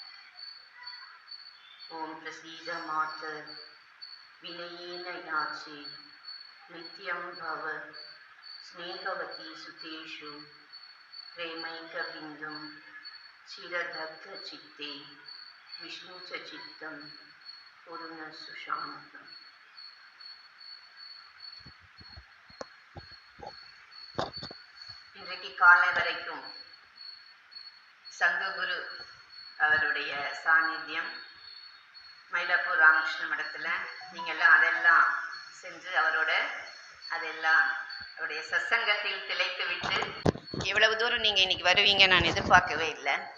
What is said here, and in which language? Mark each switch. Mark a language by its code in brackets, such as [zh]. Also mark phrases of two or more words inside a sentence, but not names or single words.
[sa] ॐ प्रसीद मातर् विनयेन याचे नित्यं भव स्नेहवती सुतेषु प्रेमैकबिन्दुं चिरदग्धचित्ते विष्णु च चित्तं कुरु न सुशान्तम्। [ta] இன்றைக்கு காலை வரைக்கும் சங்ககுரு அவருடைய சாநித்தியம் மயிலாப்பூர் ராமகிருஷ்ண மடத்தில் நீங்கள்லாம் அதெல்லாம் செஞ்சு அதெல்லாம் அவருடைய சத்சங்கத்தில் திளைத்து விட்டு இவ்வளவு தூரம் நீங்கள் இன்னைக்கு வருவீங்க நான் எதிர்பார்க்கவே இல்லை.